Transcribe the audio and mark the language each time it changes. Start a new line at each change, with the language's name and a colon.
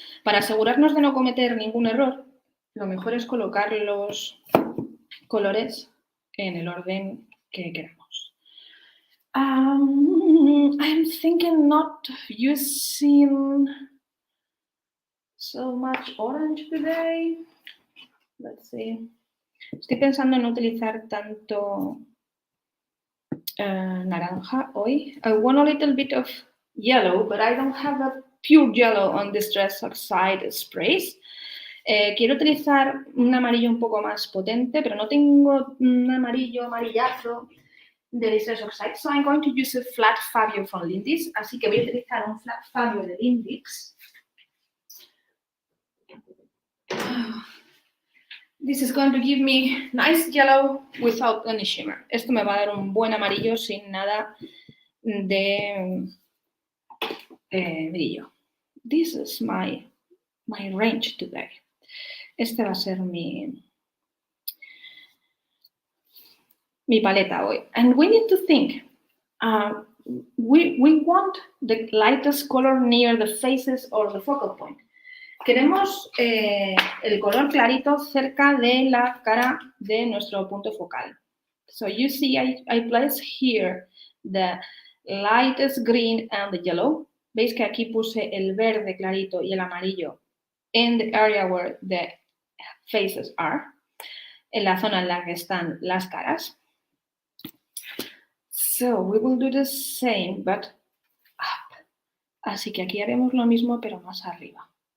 Spanish: Para asegurarnos de no cometer ningún error, lo mejor es colocar los colores en el orden que queramos.
English: I'm thinking not using so much orange today. Let's see.
Spanish: Estoy pensando en no utilizar tanto naranja hoy.
English: I want a little bit of yellow, but I don't have a pure yellow on Distress Oxide sprays.
Spanish: Quiero utilizar un amarillo un poco más potente, pero no tengo un amarillazo de Distress Oxide.
English: So I'm going to use a flat Fabio from Lindis.
Spanish: Así que voy a utilizar un flat Fabio de Lindis.
English: This is going to give me nice yellow without any shimmer.
Spanish: Esto me va a dar un buen amarillo sin nada de brillo.
English: This is my range today.
Spanish: Este va a ser mi paleta hoy.
English: And we need to think. We want the lightest color near the faces or the focal point.
Spanish: Queremos el color clarito cerca de la cara de nuestro punto focal.
English: So you see I place here the lightest green and the yellow.
Spanish: ¿Veis que aquí puse el verde clarito y el amarillo
English: in the area where the faces are?
Spanish: En la zona en la que están las caras.
English: So we will do the same, but up.
Spanish: Así que aquí haremos lo mismo, pero más arriba.